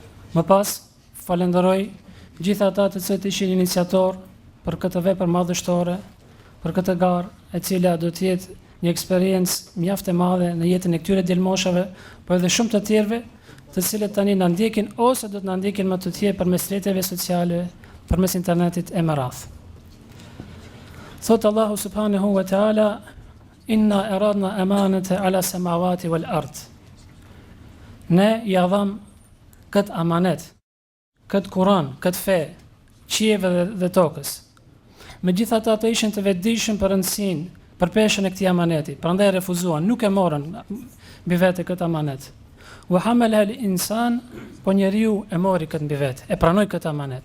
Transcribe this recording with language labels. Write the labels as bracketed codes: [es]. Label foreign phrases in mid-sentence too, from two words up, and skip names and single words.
[sq] Më pas, falenderoj gjithë ata të cilët ishin iniciator për këtë vepër madhështore, për këtë garë, e cila do të jetë një eksperiencë mjaft e madhe në jetën e këtyre djelmoshave, por edhe shumë të tjerëve, të cilët tani na ndjekin ose do të na ndjekin më të tjerë përmes rrjeteve sociale, përmes internetit e më radh. [ar] Thot الله سبحانه وتعالى: إنا عرضنا الأمانة على السماوات والأرض. [sq] Ne ja dham këtë amanet, këtë Kur'an, këtë fe, qiejve dhe tokës. Megjithatë ata ishin të vetëdijshëm për rëndësinë, për peshën e këtij amaneti, prandaj refuzuan, nuk e morën mbi vete këtë amanet. [ar] وحمل الإنسان, [sq] po njeriu e mori këtë mbi vete, e pranoi këtë amanet.